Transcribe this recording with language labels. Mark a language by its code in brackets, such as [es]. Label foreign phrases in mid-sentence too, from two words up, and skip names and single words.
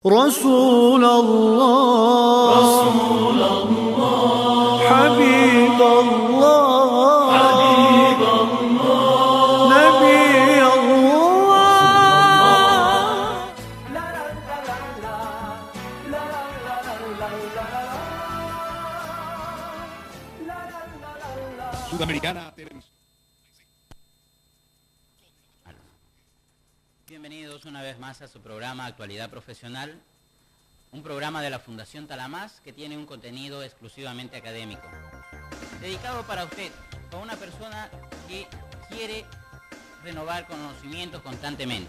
[ar] رسول الله رسول الله حبيب الله حبيب الله نبي الله. [es] Sudamericana. Bienvenidos una vez más a su programa Actualidad Profesional, un programa de la Fundación Talamás que tiene un contenido exclusivamente académico, dedicado para usted, para una persona que quiere renovar conocimientos constantemente.